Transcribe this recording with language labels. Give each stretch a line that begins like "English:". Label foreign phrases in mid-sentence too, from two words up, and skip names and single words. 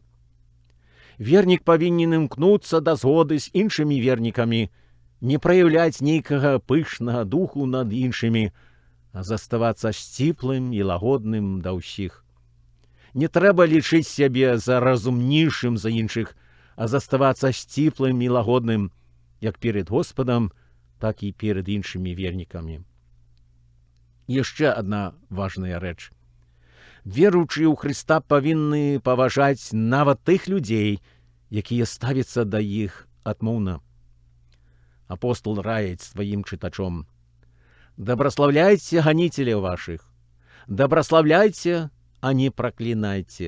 Belarusian: Вернік павінен імкнуцца да згоды з іншымі вернікамі, не праяўляць нейкага пышнага духу над іншымі, а заставацца сціплым і лагодным да ўсіх. Не трэба лічыць сябе за разумнейшым за іншых, а заставацца сціплым і лагодным, як перед Господам, так і перед іншымі вернікамі. Яшчэ адна важная рэч. Веруючыя ў Хрыста павінны паважаць нават тых людзей, якія ставяцца да іх адмоўна. Апостол раіць сваім чытачом: «Дабраславляйце ганіцеляў вашых, дабраславляйце, а не праклінайце.